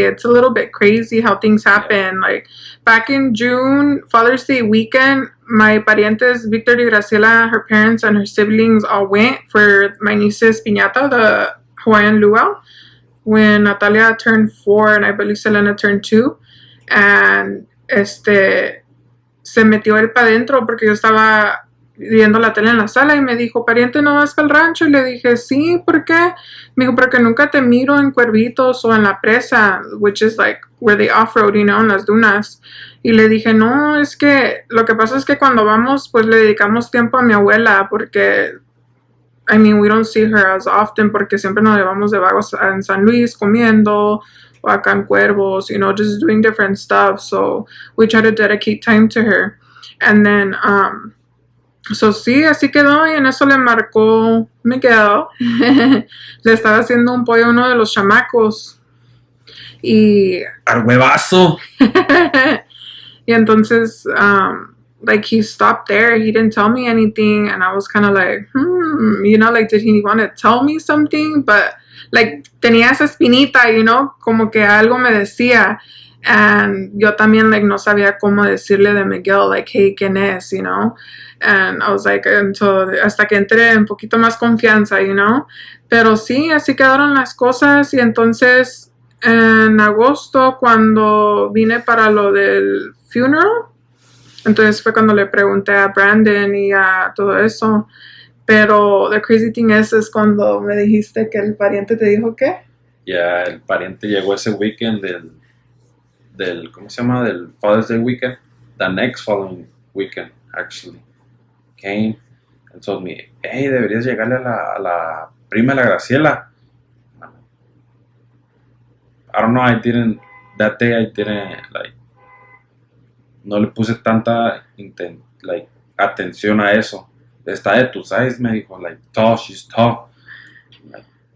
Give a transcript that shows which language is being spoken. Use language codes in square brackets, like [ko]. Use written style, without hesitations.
[en] It's a little bit crazy how things happen. Like back in June, Father's Day weekend, my parientes, Victor y Graciela, her parents and her siblings all went for my niece's piñata, the Hawaiian luau, when Natalia turned 4 and I believe Selena turned 2. [es] And se metió él para adentro porque yo estaba viendo la tele en la sala y me dijo, pariente, ¿no vas para el rancho? Y le dije, sí, ¿por qué? Me dijo, porque nunca te miro en Cuervitos o en la presa, [en] which is like where they off-road, you know, [es] en las dunas. Y le dije, no, es que lo que pasa es que cuando vamos, pues le dedicamos tiempo a mi abuela porque, [en] I mean, we don't see her as often [es] porque siempre nos llevamos de vagos en San Luis comiendo, o acá en Cuervos, [en] you know, just doing different stuff. So we try to dedicate time to her. And then, so [es] sí, así quedó, y en eso le marcó Miguel. Le estaba haciendo un pollo a uno de los chamacos. Y ¡al huevazo! y entonces, [en] like, he stopped there. He didn't tell me anything. And I was kind of like, you know, like, did he want to tell me something? [es] But, like, tenía esa espinita, you know, como que algo me decía. And yo también, like, no sabía cómo decirle de Miguel, like, hey, ¿quién es, you know? [en] And I was like, [es] hasta que entré en poquito más confianza, you know? Pero sí, así quedaron las cosas. Y entonces, en agosto, cuando vine para lo del funeral, entonces fue cuando le pregunté a Brandon y a todo eso. Pero [en] the crazy thing [es] es cuando me dijiste que el pariente te dijo ¿qué? Ya, el pariente llegó ese weekend del ¿cómo se llama? [en] Del Father's Day weekend. The next following weekend, actually. Came and told me, hey, [es] deberías llegarle a la prima de la Graciela. [en] I don't know, that day I didn't, like, [es] no le puse tanta, [en] like, [es] atención a eso. Está de tu [en] size, [es] me dijo, [en] like, tall, she's tall. Like,